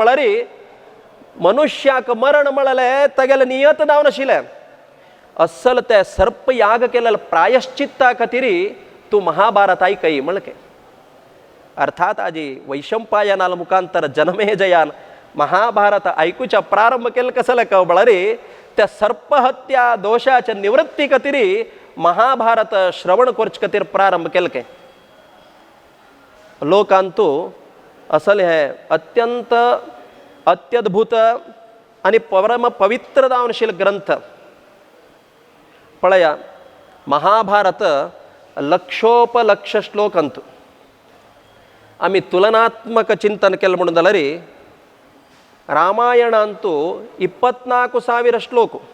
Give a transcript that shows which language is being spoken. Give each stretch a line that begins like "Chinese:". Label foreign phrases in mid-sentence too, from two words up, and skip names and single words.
Konkani: म्हळ्यार मनुष्याक मरण म्हळले तेगेले नियत दावनशिले अस्सल ते सर्प याग केलेलं प्रायश्चित्ता खातीर तू महाभारत ऐकय म्हणके अर्थात आजी वैशंपायनाल मुखांतर जनमे जयान महाभारत ऐकूच्या प्रारंभ केलं कसं कळ म्हळ्यार त्या सर्पहत्या दोषाच्या निवृत्ती खातीर महाभारत श्रवण करचे खातीर प्रारंभ केलं काय लोकांतू असल हे अत्यंत अत्यद्भुत आणि परम पवित्र दावनशील ग्रंथ पळया महाभारत लक्षोपलक्ष श्लोक अंतु आम्ही तुलनात्मक चिंतन केलं म्हणून जाल्यार रामायण अंतू 24,000 श्लोक